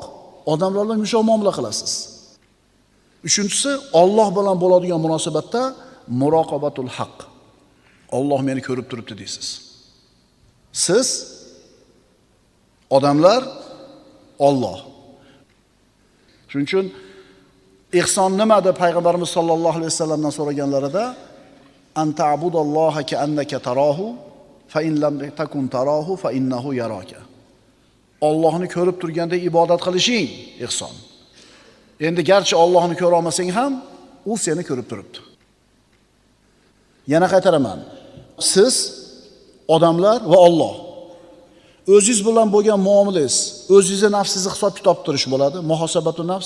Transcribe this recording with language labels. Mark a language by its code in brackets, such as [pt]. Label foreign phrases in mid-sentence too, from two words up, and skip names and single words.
[uz] Odamlar bilan yumshoq muomala qilasiz. Uchinchisi, Alloh bilan bo'ladigan munosabatda [ar] مراقبة الحق. [uz] Alloh meni ko'rib turibdi deysiz. Siz, odamlar, Alloh. Shuning uchun ihson nima deb payg'ambarimiz [ar] صلى الله عليه وسلم [uz] so'raganlarida [ar] أن تعبد الله كأنك تراه فإن لم تكن تراه فإنه يراك. [uz] Allohni ko'rib turganda ibodat qilishing ihson. Endi garchi Allohni ko'ra olmasang ham, u seni ko'rib turibdi. Yana qaytaraman. Siz, odamlar va Alloh. O'zingiz bilan bo'lgan muomalangiz, o'zingizning nafsingizni hisob kitob turish bo'ladi, [ar] محاسبة النفس.